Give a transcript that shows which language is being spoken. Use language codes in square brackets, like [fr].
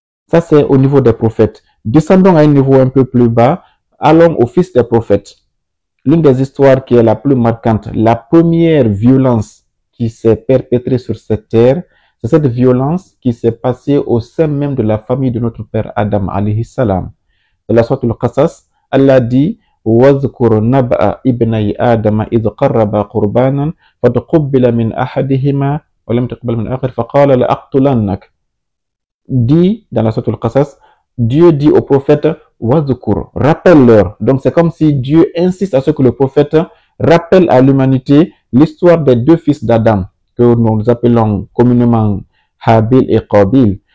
[fr] Ça, c'est au niveau des prophètes. Descendons à un niveau un peu plus bas, allons au fils des prophètes. L'une des histoires qui est la plus marquante, la première violence qui s'est perpétrée sur cette terre, c'est cette violence qui s'est passée au sein même de la famille de notre père Adam alayhi salam. Dans la sourate Al-Qasas, Allah dit [ar] وَاذْكُرْ نَبْأَ إِبْنَيْ آدَمَ إِذْ قَرَّبَا قُرْبَانًا فَتُقُبِّلَ مِنْ أَحَدِهِمَا وَلَمْ تُقْبَلْ مِنْ الْآخَرِ فَقَالَ لَأَقْتُلَنَّكَ. [fr] Dit dans la sourate Al-Qasas, Dieu dit au prophète وَاذْكُرْ, rappelle-leur. Donc c'est comme si Dieu insiste à ce que le prophète rappelle à l'humanité l'histoire des deux fils d'Adam, que nous appelons communément Habil et Qabil.